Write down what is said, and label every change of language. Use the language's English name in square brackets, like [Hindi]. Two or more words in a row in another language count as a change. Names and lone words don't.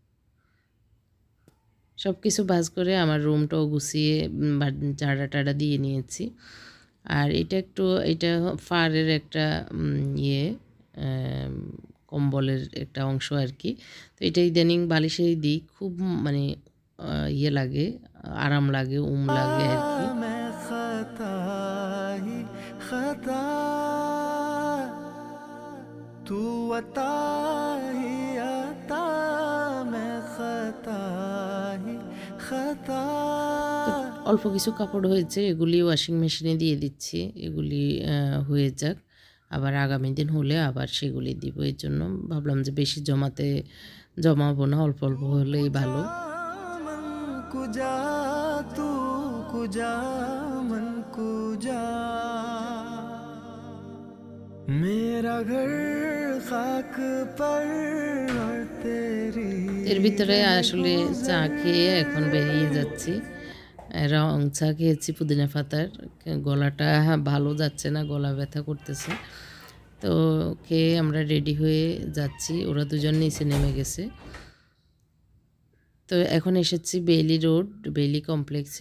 [Bangla] সব কিছু ভাঁজ করে আমার রুমটাও গুছিয়ে ঝাড়া-টাড়া দিয়ে নিয়েছি। আর এটা ফারের একটা ইয়ে কম্বলের একটা অংশ আর কি। তো এটা ইদানিং বালিশেই দিই। খুব মানে ইয়ে লাগে, আরাম লাগে, লাগে আর কি। [Urdu] میں خطا ہی خطا، تو عطا ہی عطا، میں خطا ہی خطا. [Bangla] তো অল্প কিছু কাপড় হয়েছে, এগুলি [English] washing machine [Bangla] দিয়ে দিচ্ছি। এগুলি হয়ে যাক, আবার আগামী দিন হলে আবার সেগুলি দিব। এর জন্য ভাবলাম যে বেশি জমাবো না, অল্প অল্প হলেই ভালো। [Persian] من کجا تو کجا من کجا, [Urdu] میرا گھر خاک پر اور تیری. [Bangla] এর ভিতরে আসলে চা খেয়ে এখন বেরিয়ে যাচ্ছি। রং চা খেয়েছি পুদিনা পাতার। গলাটা ভালো যাচ্ছে না, গলা ব্যথা করতেছে। তো খেয়ে আমরা রেডি হয়ে যাচ্ছি। ওরা দুজন নিচে নেমে গেছে। তো এখন এসেছি বেইলি রোড, বেইলি কমপ্লেক্সে।